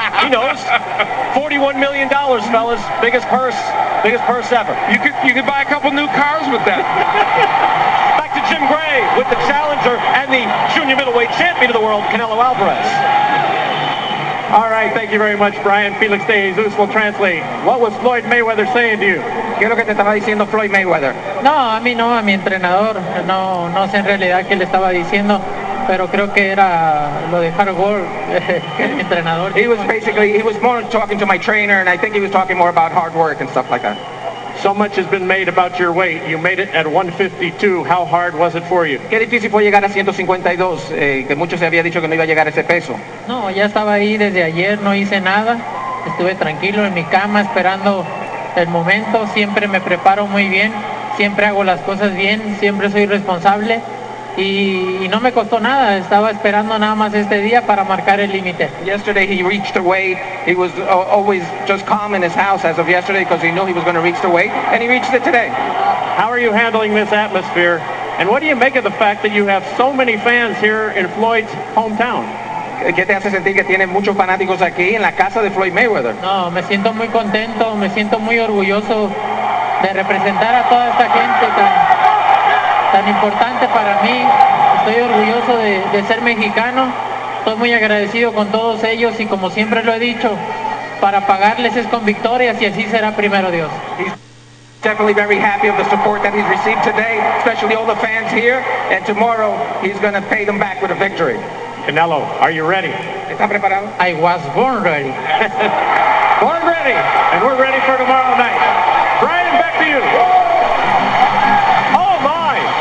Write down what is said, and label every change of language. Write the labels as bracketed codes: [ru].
[en] He knows. $41 million, fellas. Biggest purse ever. You could buy a couple new cars with that. Back to Jim Gray with the challenger and the junior middleweight champion of the world, Canelo Alvarez. All right, thank you very much, Brian. Felix de Jesus will translate. What was Floyd Mayweather saying to you? [es] ¿Qué es lo que te estaba diciendo Floyd Mayweather? No, a mí no, a mi entrenador. No sé en realidad qué le estaba diciendo, pero creo que era lo de hard work que el entrenador. [en] He was more talking to my trainer, and I think he was talking more about hard work and stuff like that. So much has been made about your weight. You made it at 152. How hard was it for you? [es] Qué difícil fue llegar a 152, que muchos se había dicho que no iba a llegar a ese peso. No, ya estaba ahí desde ayer, no hice nada. Estuve tranquilo en mi cama esperando el momento. Siempre me preparo muy bien, siempre hago las cosas bien, siempre soy responsable. Y no me costó nada, estaba esperando nada más este día para marcar el límite. [en] Yesterday he reached the weight. He was always just calm in his house as of yesterday because he knew he was going to reach the weight, and he reached it today. How are you handling this atmosphere? And what do you make of the fact that you have so many fans here in Floyd's hometown? [es] ¿Qué te hace sentir que tienes muchos fanáticos aquí en la casa de Floyd Mayweather? No, me siento muy contento, me siento muy orgulloso de representar a toda esta gente tan importante para mí. Estoy orgulloso de ser mexicano. Estoy muy agradecido con todos ellos y como siempre lo he dicho, para pagarles es con victorias y así será primero Dios. [en] He's definitely very happy of the support that he's received today, especially all the fans here, and tomorrow he's going to pay them back with a victory. Canelo, are you ready? [es] ¿Está preparado? [en] I was born ready. Born ready, and we're ready for tomorrow night. Brian, back to you. Oh my!